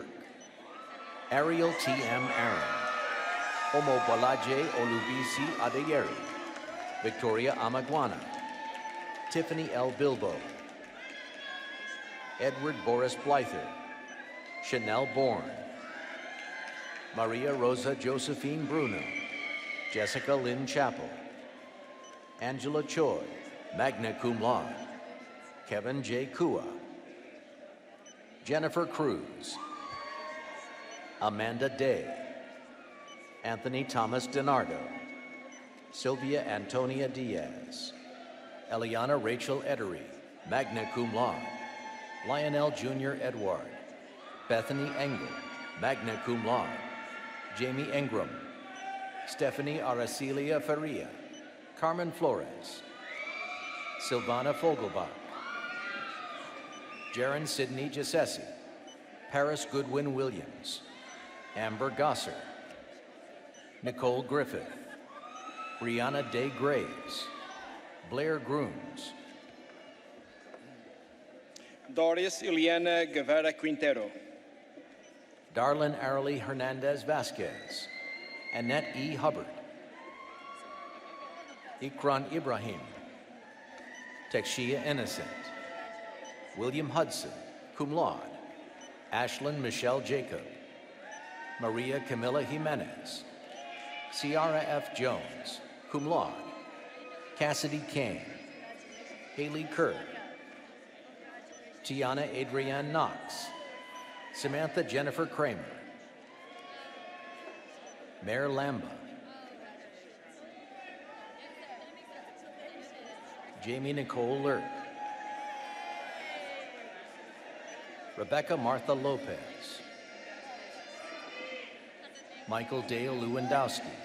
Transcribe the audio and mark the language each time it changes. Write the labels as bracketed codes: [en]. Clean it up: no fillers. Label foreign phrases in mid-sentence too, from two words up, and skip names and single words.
[en] Ariel T. M. Aaron, Omobolaje Olubisi Adeyeri, Victoria Amaguana, Tiffany L. Bilbo, Edward Boris Blyther, Chanel Bourne, Maria Rosa Josephine Bruno, Jessica Lynn Chappell, Angela Choi, [la] magna cum laude, [en] Kevin J. Kua, Jennifer Cruz, Amanda Day, Anthony Thomas DiNardo, Sylvia Antonia Diaz, Eliana Rachel Edery, [la] magna cum laude, [en] Lionel Jr. Edward, Bethany Engel, [la] magna cum laude, [en] Jamie Ingram, Stephanie Aracelia Faria, Carmen Flores, Silvana Fogelbach, Jaron Sidney Giussessi, Paris Goodwin Williams, Amber Gosser, Nicole Griffith, Brianna Day Graves, Blair Grooms, Doris Ileana Guevara Quintero, Darlene Arely Hernandez Vasquez, Annette E. Hubbard, Ikran Ibrahim, Texia Innocent, William Hudson, [la] cum laude, [en] Ashlyn Michelle Jacob, Maria Camila Jimenez, Ciara F. [la] Jones, cum laude, [en] Cassidy Kane, Haley Kerr, Tiana Adrienne Knox, Samantha Jennifer Kramer, Mayor Lamba, Jamie Nicole Lurk, Rebecca Martha Lopez, Michael Dale Lewandowski,